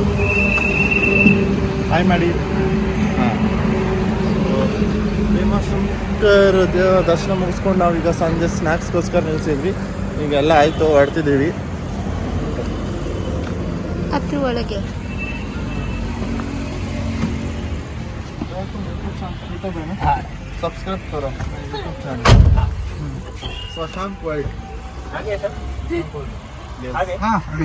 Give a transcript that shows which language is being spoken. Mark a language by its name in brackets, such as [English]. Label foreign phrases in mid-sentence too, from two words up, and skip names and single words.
[Kannada] ಹಾಯ್ ಮಾಡಿ. ಹಾಂ, ಭೀಮಾಶಂಕರ್ ದರ್ಶನ ಮುಗಿಸ್ಕೊಂಡು ನಾವೀಗ ಸಂಜೆ ಸ್ನ್ಯಾಕ್ಸ್ಗೋಸ್ಕರ ನಿಲ್ಲಿಸಿದ್ವಿ. ಈಗೆಲ್ಲ ಆಯಿತು, ಹೊರಡ್ತಿದ್ದೀವಿ. ಅದ್ರ ಒಳಗೆ [Hindi] सब्सक्राइब करो [English] YouTube channel [Hindi] शशांक वाइट. आगे सर आगे हाँ